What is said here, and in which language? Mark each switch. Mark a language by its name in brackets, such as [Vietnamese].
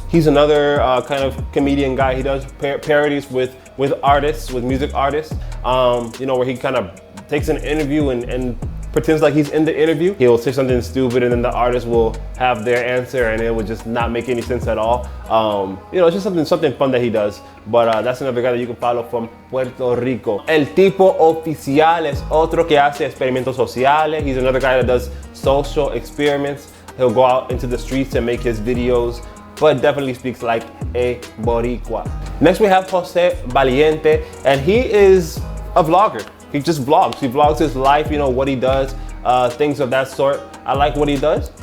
[English] He's another kind of comedian guy. He does parodies with artists, with music artists. You know, where he kind of takes an interview and pretends like he's in the interview. He'll say something stupid and then the artist will have their answer and it would just not make any sense at all. You know, it's just something fun that he does. But that's another guy that you can follow from Puerto Rico. [Spanish] El Tipo Oficial es otro que hace experimentos sociales. [English] He's another guy that does social experiments. He'll go out into the streets and make his videos, but definitely speaks like a Boricua. Next we have Jose Valiente, and he is a vlogger. He just vlogs. He vlogs his life, you know, what he does, things of that sort. I like what he does.